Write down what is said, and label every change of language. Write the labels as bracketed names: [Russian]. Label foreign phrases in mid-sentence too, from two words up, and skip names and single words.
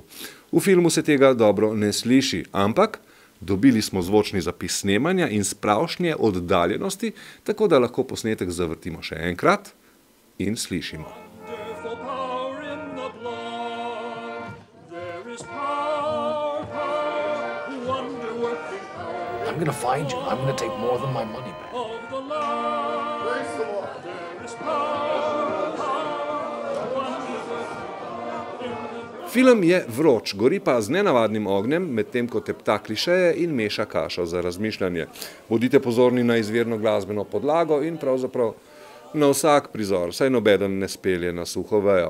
[Slovenian] V filmu se tega dobro ne sliši, ampak dobili smo zvočni zapis snemanja in spravšnje oddaljenosti, tako da lahko posnetek zavrtimo še enkrat in slišimo. [English] I'm gonna find you. I'm gonna take more than my money back. [Slovenian] Film je vroč, gori pa z nenavadnim ognjem, medtem ko tepta klišeje in meša kašo za razmišljanje. Bodite pozorni na izvirno glasbeno podlago in pravzaprav na vsak prizor, saj nobeden ne spelje na suho vejo.